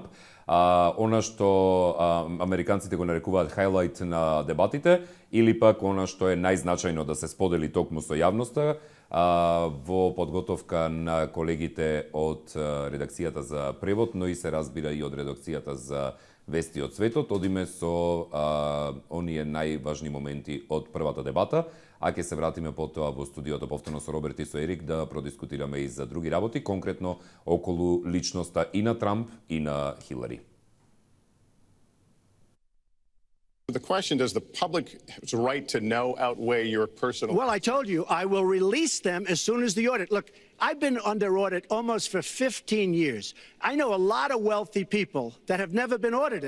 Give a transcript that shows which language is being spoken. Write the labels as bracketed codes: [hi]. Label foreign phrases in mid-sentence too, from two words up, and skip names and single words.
[mk] Она што американците го нарекуваат хайлайт на дебатите, или пак она што е најзначајно да се сподели токму со јавноста во подготовка на колегите од редакцијата за превод, но и се разбира и од редакцијата за вести од светот. Одиме со оние најважни моменти од првата дебата, а ќе се вратиме потоа во студиото повторно со Роберт и со Ерик да продискутираме и за други работи, конкретно околу личноста и на Трамп и на Хилари. [en] The question, does the public's right to know outweigh your personal... Well, I told you, I will release them as soon as the audit. Look, I've been under audit almost for 15 years. I know a lot of wealthy people that have never been audited.